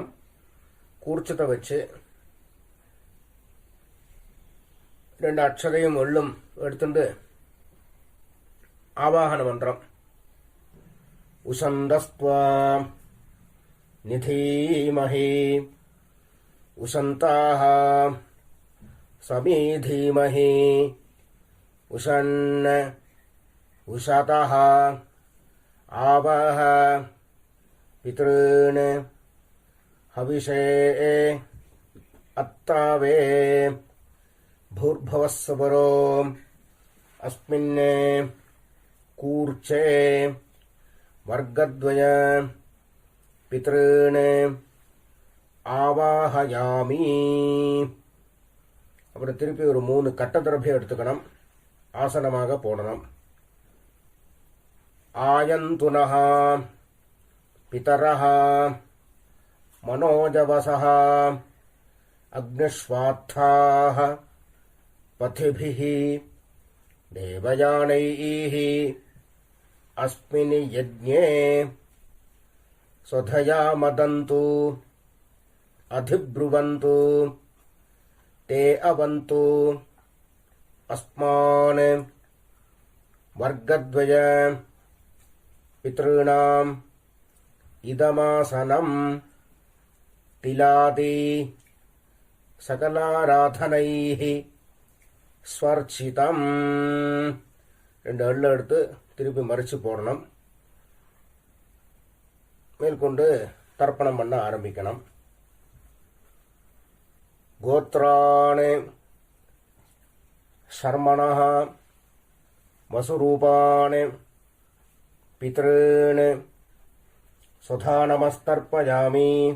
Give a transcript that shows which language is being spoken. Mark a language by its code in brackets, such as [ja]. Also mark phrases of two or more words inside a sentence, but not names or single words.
[ta] கூர்ச்சத்தை வச்சு 2 அட்சதையும் எள்ளும் எடுத்துட்டு ஆவாகன மந்திரம் [sa] उशन्तस्त्वा निधीमहि उशन्तः समिधीमहि उशन्न उशतः आवह पितॄन् हविषे अत्तावे भूर्भुवस्सुवरो अस्मिन्ने कूर्चे वर्गद्वय पितॄन् ஆவாஹயாமி. [ta] அப்புறம் திருப்பி ஒரு 3 கட்டதிரபியம் எடுத்துக்கணும். ஆசனமாக போடணும். [sa] आयन्तु नः पितरः मनोजवसः अग्निष्वात्ताः पथिभिः देवयानैः अस्मिन् यज्ञे स्वधया मदन्तु अधिब्रुवन्तु ते अवन्तु अस्मान् वर्गद्वय पितॄणाम् इदमासनं तिलादि सकलाराधनैः स्वर्चितम्. [ta] 2 அள்ளு எடுத்து திருப்பி மறிச்சு போடணும். மேற்கொண்டு தர்ப்பணம் பண்ண ஆரம்பிக்கணும். [sa] गोत्राणि शर्मणः वसुरूपाणि पितॄन् स्वधा नमस्तर्पयामि.